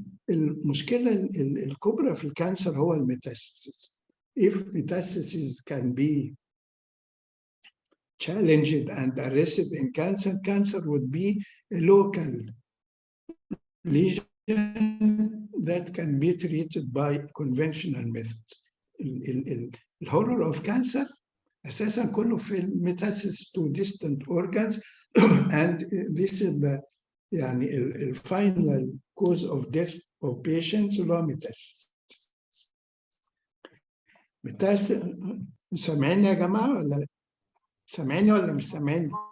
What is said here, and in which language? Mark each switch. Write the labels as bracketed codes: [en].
[ar] المشكلة الكبرى في الكانسر هو الميتاستاسيس. [en] If metastasis can be challenged and arrested in cancer, cancer would be a local lesion that can be treated by conventional methods. [ar] الهورر [en] of cancer [ar] أساسا كله في [en] metastasis to distant organs, and this is the final cause of death of patients [ar] اللي هو [en] metastasis. [ar] سامعيني يا جماعة ولا لا؟ سامعيني ولا مش سامعيني؟